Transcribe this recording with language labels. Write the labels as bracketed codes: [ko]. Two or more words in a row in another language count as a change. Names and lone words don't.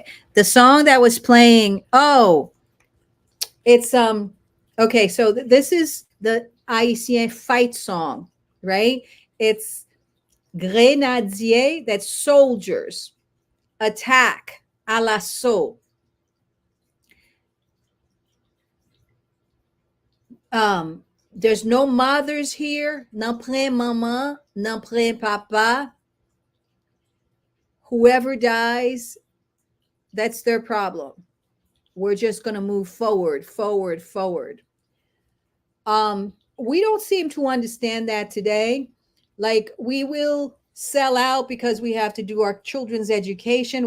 [en] The song that was playing, oh, it's okay, so this is the Haitian fight song, right? It's Grenadye, that's soldiers, attack, Alaso. There's no mothers here, [ht] nanpren maman, nanpren papa. [en] Whoever dies, that's their problem. We're just going to move forward, forward, forward. We don't seem to understand that today. Like, we will sell out because we have to do our children's education.